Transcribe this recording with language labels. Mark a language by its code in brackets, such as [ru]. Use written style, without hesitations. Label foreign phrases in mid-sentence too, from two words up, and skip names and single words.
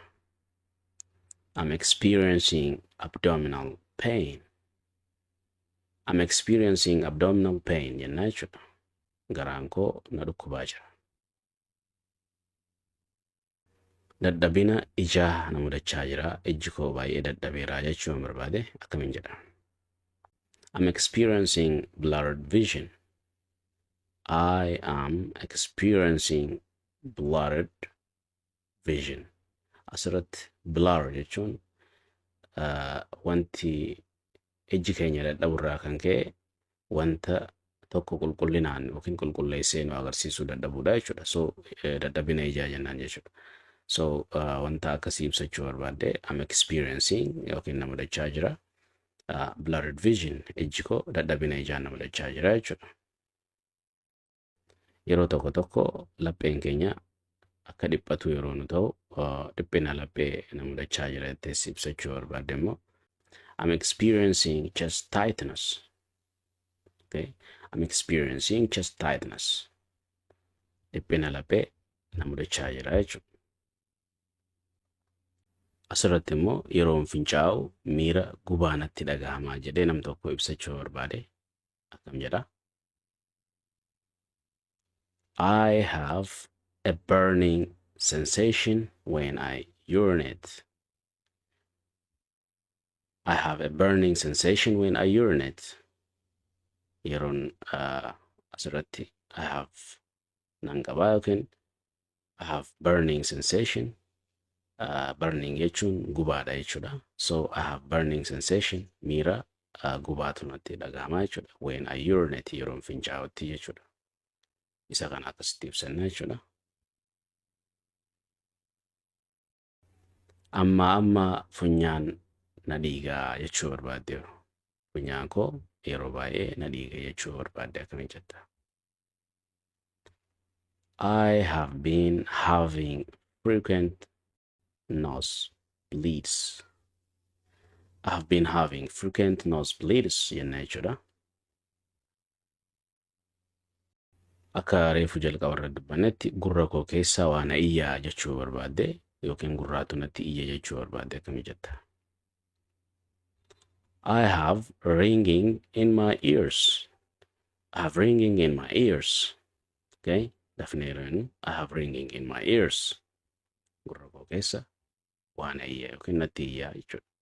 [en] I'm experiencing abdominal pain. I'm experiencing abdominal pain [om] jennaa jechuudha. Garaan koo na dhukkubaa jira. Dadhabina ijaa na mudachaa jira. Ijji koo baay'ee dadhabeera jechuun barbaade akkamiin jedha? [en] I'm experiencing blurred vision. I am experiencing blurred vision. [om] Asirratti blur jechuun wanti ijji keenya dadhaburraa kan ka'e wanta tokko qulqullinaan yookiin qulqulleessee nu agarsiisuu dadhabuudha jechuudha. So dadhabina ijaa jennaan jechuudha. So wanta akkasii ibsachuu barbaadde [en] I'm experiencing [om] yookiin na mudachaa jira. [en] Blurred vision [om] ijji koo dadhabina ijaan na mudachaa jira jechuudha. Yeroo tokko tokko lapheen keenya akka dhiphatu yeroo nu ta'u dhiphina laphee na mudachaa jira jettee ibsachuu barbaadde immoo [en] I'm experiencing chest tightness. [om] Okay? [en] I'm experiencing chest tightness. [om] Dhiphina laphee na mudachaa jira jechuudha. Asirratti immoo yeroo fincaa'u miira gubaa natti dhagahamaa jedhee nam tokko ibsachuu barbaade akkam jedha? [en] I have a burning sensation when I urinate. I have a burning sensation when I urinate. [om] Yeroon asirratti [en] I have [om] nan qabaa yookiin [en] I have burning sensation. [om] Burning jechuun gubaadha jechuudha. So [en] I have burning sensation [om] miira gubaatu natti dhagahamaa jechuudha. [en] When I urinate [om] yeroon fincaa'utti jechuudha. Isa kana akkasitti ibsanna jechuudha. Amma funyaan na dhiigaa jechuu barbaadde. Funyaan koo yeroo baay'ee na dhiiga jechuu barbaadde akkamiin jetta? [en] I have been having frequent nosebleeds. I have been having frequent nosebleeds [om] jennaa jechuudha. Akka reefu jalqabarra dubbannetti gurra koo keessaa waan iyyaa jechuu barbaadde yookiin gurraatu natti iyya jechuu barbaadde akkamiin jetta? [en] I have ringing in my ears. I have ringing in my ears. Okay? Definitely, I have ringing in my ears. [om] Gurra koo keessa waan iyya yookiin natti iyyaa jechuudha.